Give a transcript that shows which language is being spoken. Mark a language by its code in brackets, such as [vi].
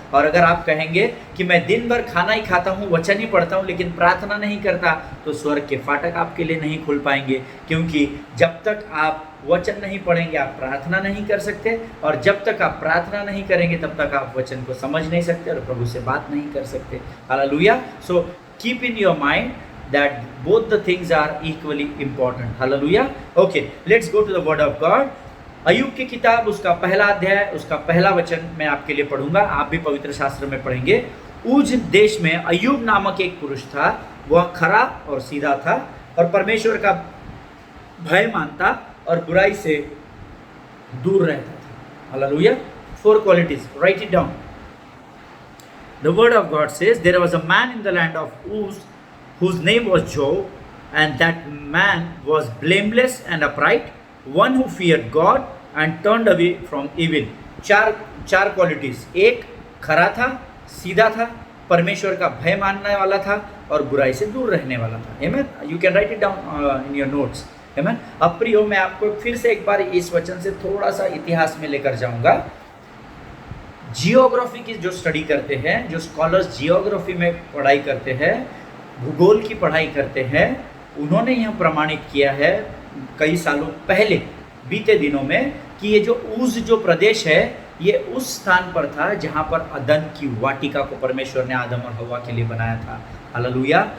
[hi] और अगर आप कहेंगे कि मैं दिन भर खाना ही खाता हूँ, वचन ही पढ़ता हूँ, लेकिन प्रार्थना नहीं करता, तो स्वर्ग के फाटक आपके लिए नहीं खुल पाएंगे, क्योंकि जब तक आप वचन नहीं पढ़ेंगे आप प्रार्थना नहीं कर सकते, और जब तक आप प्रार्थना नहीं करेंगे तब तक आप वचन को समझ नहीं सकते और प्रभु से बात नहीं कर सकते। Hallelujah. [en] So keep in your mind that both the things are equally important. Hallelujah. Okay, let's go to the word of God. [hi] अय्यूब की किताब, उसका पहला अध्याय, उसका पहला वचन मैं आपके लिए पढ़ूंगा, आप भी पवित्र शास्त्र में पढ़ेंगे। उज देश में अय्यूब नामक एक पुरुष था, वह खरा और सीधा था और परमेश्वर का भय मानता और बुराई से दूर रहता था। Hallelujah. [en] 4 qualities, write it down. The word of God says there was a man in the land of Uz whose name was Job, and that man was blameless and upright, one who feared God and turned away from evil. [hi] चार qualities. एक, खरा था, सीधा था, परमेश्वर का भय मानने वाला था और बुराई से दूर रहने वाला था। आमेन। [en] You can write it down in your notes. [hi] आमेन। अब प्रियो, मैं आपको फिर से एक बार इस वचन से थोड़ा सा इतिहास में लेकर जाऊंगा। जियोग्राफी की जो स्टडी करते हैं, जो स्कॉलर्स जियोग्राफी में पढ़ाई करते हैं, भूगोल की पढ़ाई करते हैं, उन्होंने यह प्रमाणित किया है कई सालों पहले, बीते दिनों में, कि ये जो ऊज जो प्रदेश है, ये उस स्थान पर था जहाँ पर अदन की वाटिका को परमेश्वर ने आदम और हवा के लिए बनाया था। हालेलुया।